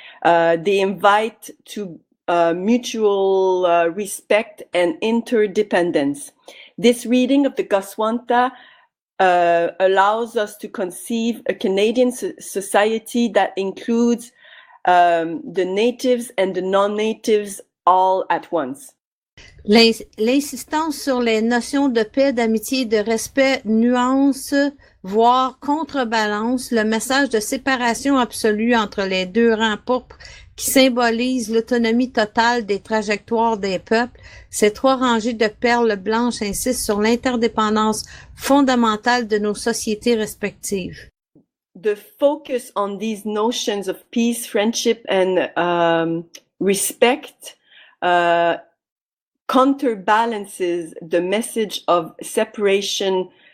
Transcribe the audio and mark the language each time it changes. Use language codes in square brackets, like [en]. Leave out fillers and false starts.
[en] They invite to mutual respect and interdependence. This reading of the Goswanta allows us to conceive a Canadian society that includes the natives and the non-natives all at once. [fr] L'insistance sur les notions de paix, d'amitié et de respect nuance, voire contrebalance le message de séparation absolue entre les 2 rangs pourpres qui symbolise l'autonomie totale des trajectoires des peuples. Ces 3 rangées de perles blanches insistent sur l'interdépendance fondamentale de nos sociétés respectives. [en] The focus on these notions of peace, friendship, and respect counterbalances the message of separation